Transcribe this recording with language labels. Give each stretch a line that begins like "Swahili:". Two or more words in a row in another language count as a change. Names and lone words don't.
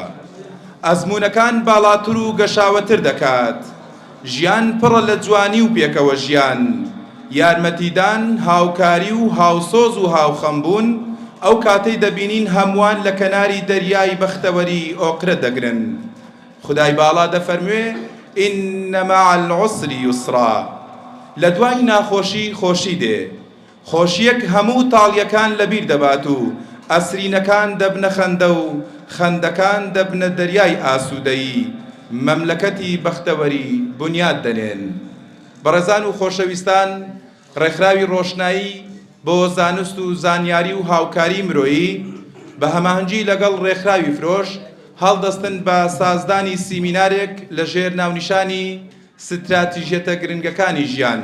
Central Kurdish: ئەزموونەکان باڵاتر و گەشاوەتر دەکات. ژیان پڕە لە جوانی و پێکەوە ژیان، یارمەتیدان، هاوکاری و هاوسۆز و هاوخەمبوون ئەو کاتەی دەبینین هەمووان لە کەناری دەریای بەختەوەری ئۆقرە دەگرن. خودای باڵا دەفەرموێ
Arabic: إن مع العسر يسرا.
Central Kurdish: لە دوای ناخۆشی خۆشی دێ. خۆشیەک هەموو تاڵیەکان لەبیر دەبات و ئەسرینەکان دەبنە خەندە و خەندەکان دەبنە دەریای ئاسوودەیی، مەملەکەتی بەختەوەری بنیاد دەنێن. بەڕێزان و خۆشەویستان، ڕێکخراوی ڕۆشنایی بۆ زانست و زانیاری و هاوکاری مرۆیی بە هەماهەنگی لەگەڵ ڕێکخراوی فرۆش هەڵدەستن بە سازدانی سیمینارێک لە ژێر ناونیشانی ستراتیژیەتە گرنگەکانی ژیان.